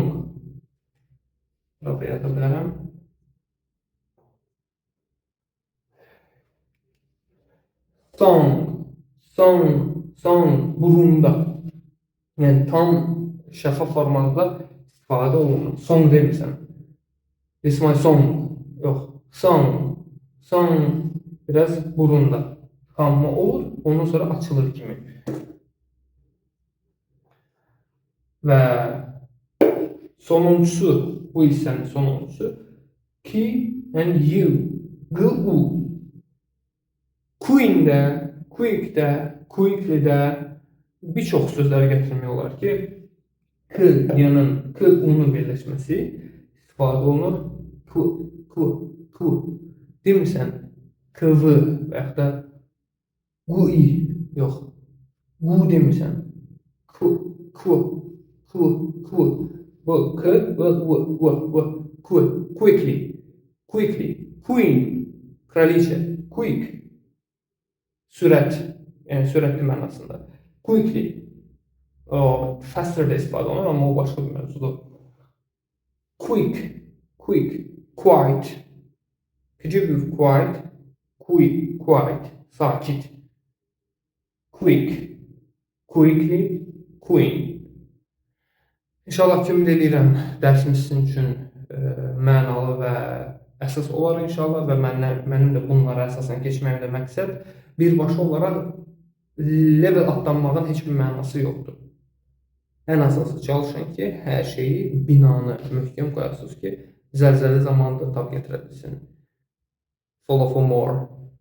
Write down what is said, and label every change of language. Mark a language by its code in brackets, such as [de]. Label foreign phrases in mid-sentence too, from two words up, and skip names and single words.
[az] Buraya yaza bilərəm. [en] Song, song, song, [az] burunda. Yəni tam şəffaf formada istifadə olunur. Song demirsən. [en] This is my song. Yox. [az] Song, song biraz burunda kanma olur, ondan sonra açılır kimi. Və sonuncusu, bu hissənin sonuncusu ki [en] and you, [az] G-U. Queen-də, quick-də, quickly-də bir çox sözləri gətirmək olar ki, K-yanın, K-unun birləşməsi istifadə olunur. Q. Demirsən KV və yaxud da QI, yox. Q demirsən. Q. Bu K, V, Q. Quickly. Queen. Kraliçə, quick, sürət, yəni sürətli mənasında. Quickly, o faster də istifadə olunur, amma o başqa bir mövzudur. [en] Quick, quiet. Could you be quiet? Quiet, sakit. Quick, quickly, queen. [az] İnşallah ki, ümid edirəm dərsimiz sizin üçün mənalı və əsas olar inşallah və mənim də bunlara əsasən keçməyimdə məqsəd birbaşa olaraq level atlanmağın heç bir mənası yoxdur. Ən əsası çalışın ki, hər şeyi, binanı möhkəm qoyasınız ki, zəlzələ zamanında tab gətirə bilsin. [en] Follow for more.